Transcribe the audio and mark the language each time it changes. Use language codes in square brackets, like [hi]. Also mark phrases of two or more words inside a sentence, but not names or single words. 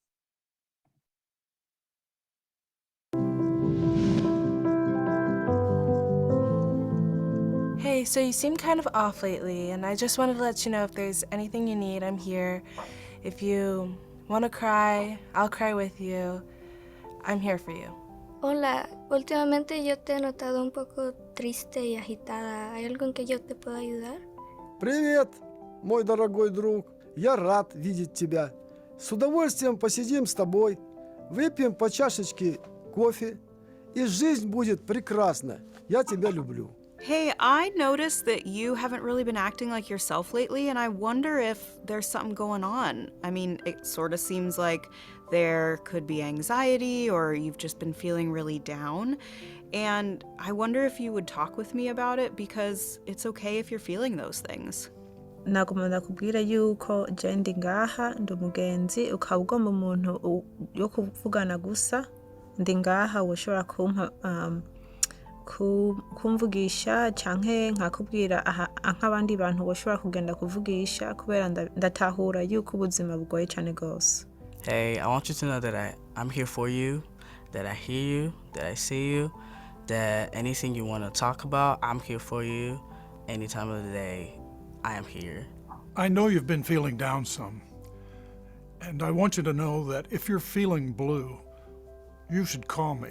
[en] Hey, so you seem kind of off lately, and I just wanted to let you know if there's anything you need, I'm here. If you want to cry, I'll cry with you. I'm here for you. [es] Hola, últimamente yo te he notado un poco triste y agitada. ¿Hay algo en que yo te pueda ayudar? [ru] Привет, мой дорогой друг. Я рад видеть тебя. С удовольствием посидим с тобой, выпьем по чашечке кофе, и жизнь будет прекрасна. Я тебя люблю. [en] Hey, I noticed that you haven't really been acting like yourself lately, and I wonder if there's something going on. I mean, it sort of seems like there could be anxiety or you've just been feeling really down. And I wonder if you would talk with me about it, because it's okay if you're feeling those things. [rn] nagomba kubwira yuko je ndi ngaha ndi umugenzi ukaba ugomba umuntu yo kuvugana gusa ndi ngaha ushobora kumpa kumvugisha canke nkakubwira nk'abandi bantu bashobora kugenda kuvugisha kubera ndatahura yuko ubuzima bugoye cyane gose. [en] Hey, I want you to know that I'm here for you, that I hear you, that I see you, that anything you want to talk about, I'm here for you. Any time of the day, I am here. I know you've been feeling down some, and I want you to know that if you're feeling blue, you should call me.